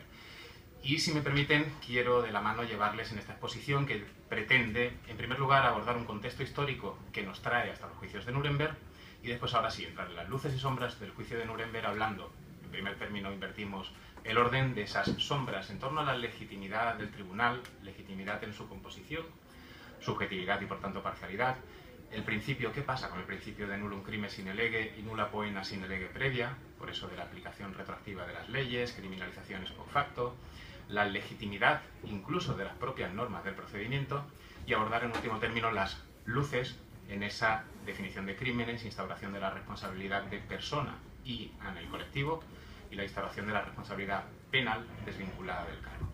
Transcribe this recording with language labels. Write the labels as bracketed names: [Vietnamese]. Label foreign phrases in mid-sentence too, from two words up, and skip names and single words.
[Spanish] Y si me permiten, quiero de la mano llevarles en esta exposición que pretende, en primer lugar, abordar un contexto histórico que nos trae hasta los juicios de Nuremberg y después, ahora sí, entrar en las luces y sombras del juicio de Nuremberg hablando, en primer término, invertimos el orden de esas sombras en torno a la legitimidad del tribunal, legitimidad en su composición, subjetividad y, por tanto, parcialidad. El principio, ¿qué pasa con el principio de [Latin] nullum crimen sine lege [Spanish] y [Latin] nulla poena sine lege previa? [Spanish] Por eso de la aplicación retroactiva de las leyes, criminalizaciones [Latin] post facto, [Spanish] la legitimidad incluso de las propias normas del procedimiento y abordar en último término las luces en esa definición de crímenes, instauración de la responsabilidad de persona y en el colectivo y la instauración de la responsabilidad penal desvinculada del cargo.